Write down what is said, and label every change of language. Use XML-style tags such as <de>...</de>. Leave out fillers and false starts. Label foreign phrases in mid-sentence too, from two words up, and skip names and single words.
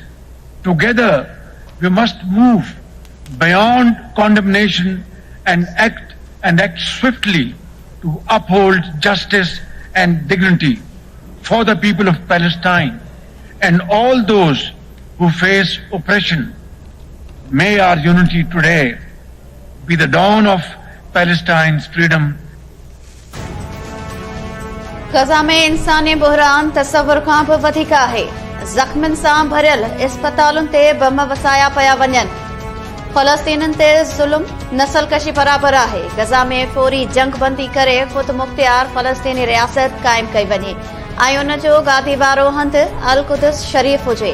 <en>Together, we must move beyond condemnation and act swiftly to uphold justice and dignity for the people of Palestine and all those who face oppression. May our unity today be the dawn of Palestine's freedom.</en> <sd>गज़ा में इंसानी बहरान तस्वुर खां बि वधीक आहे। ज़ख़्मनि सां भरियल इस्पतालुनि ते बम वसाया पिया वञनि। फ़लस्तीननि ते ज़ुल्म नस्लकशी बराबर आहे। गज़ा में फौरी जंगबंदी करे ख़ुद मुख्तियार फ़लस्तीनी रियासत क़ाइम कई वञे ऐं उन जो गादी वारो हंधि अल कुदस शरीफ़ हुजे।</sd>